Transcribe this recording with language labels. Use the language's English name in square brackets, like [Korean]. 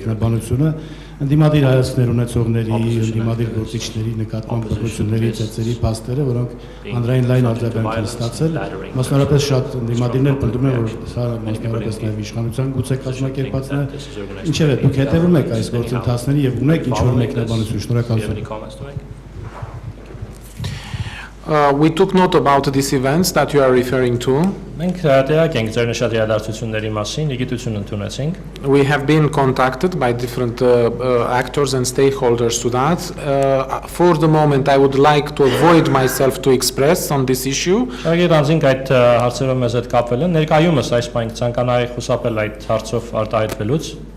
[Armenian] մեկնաբանությունը ընդդիմադիր հայացքներ ունեցողների, ընդդիմադիր գործիչների նկատմամբ բռնությունների ծեծերի փաստերը, որոնք հանրային լայն արձագանք են ստացել, մասնավորապես շատ ընդդիմադիրներ պնդում են, որ սա մասնավորապես նաև իշխանության գուցե կազմակերպածն է, ինչևէ դուք հետևում եք այս գործընթացների եւ ունեք ինչ-որ մեկնաբանություն, շնորհակալություն։ [English] any comments to make? We took note about these events that you are referring to. [Armenian] Մենք տեղյակ ենք ձեր նշած իրադարձությունների մասին, լիգիտություն ընդունեցինք։ [English] We have been contacted by different actors and stakeholders to that. For the moment, I would like to avoid myself to express on this issue. [Armenian] Շարքեր անձինք այդ հարցերով մեզ հետ կապել են, ներկայումս այս պահին ցանկանայի խուսափել այդ հարցով արտահայտվելուց։